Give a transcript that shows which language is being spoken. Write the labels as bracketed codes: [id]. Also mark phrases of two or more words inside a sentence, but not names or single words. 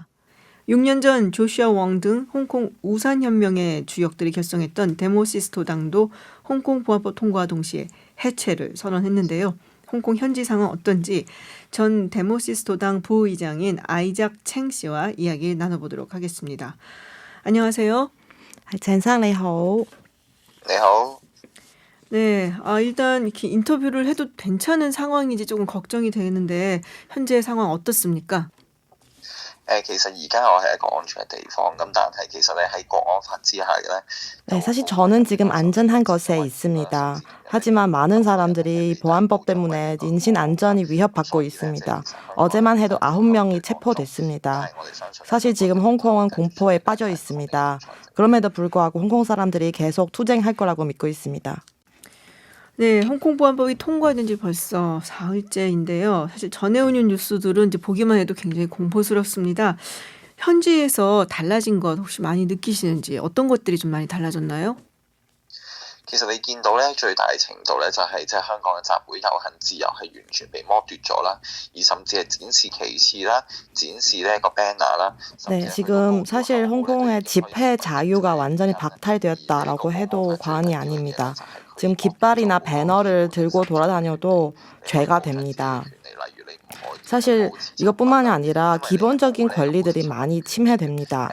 [ko] 6년 전 조슈아 웡 등 홍콩 우산혁명의 주역들이 결성했던 데모시스토당도 홍콩 보안법 통과와 동시에 해체를 선언했는데요. 홍콩 현지 상황 어떤지 전 데모시스토당 부의장인 아이작 챙 씨와 이야기 나눠보도록 하겠습니다. 안녕하세요. [yue] 陳生你好， 你好。 [ko] 네, 일단 이렇게 인터뷰를 해도 괜찮은 상황인지 조금 걱정이 되는데 현재 상황 어떻습니까? [yue] 其實而家我係一個安全嘅地方，咁但係其實你喺國安法之下咧， [ko] 네, 사실 저는 지금 안전한 것에 있습니다. 하지만 많은 사람들이 보안법 때문에 인신 안전이 위협받고 있습니다. 어제만 해도 9명이 체포됐습니다. 사실 지금 홍콩은 공포에 빠져 있습니다. 그럼에도 불구하고 홍콩 사람들이 계속 투쟁할 거라고 믿고 있습니다. 네, 홍콩 보안법이 통과된 지 벌써 사흘째인데요. 사실 전해오는 뉴스들은 이제 보기만 해도 굉장히 공포스럽습니다. 현지에서 달라진 것 혹시 많이 느끼시는지 어떤 것들이 좀 많이 달라졌나요? [yue] 其實你見到咧最大程度咧就係即係香港嘅集會遊行自由係完全被剝奪咗啦，而甚至係展示旗幟啦、展示呢個 banner 啦。 [ko] 네, 지금 사실 홍콩의 집회 자유가 완전히 박탈되었다라고 해도 과언이 아닙니다. 지금 깃발이나 배너를 들고 돌아다녀도 죄가 됩니다. 사실 이것뿐만이 아니라 기본적인 권리들이 많이 침해됩니다.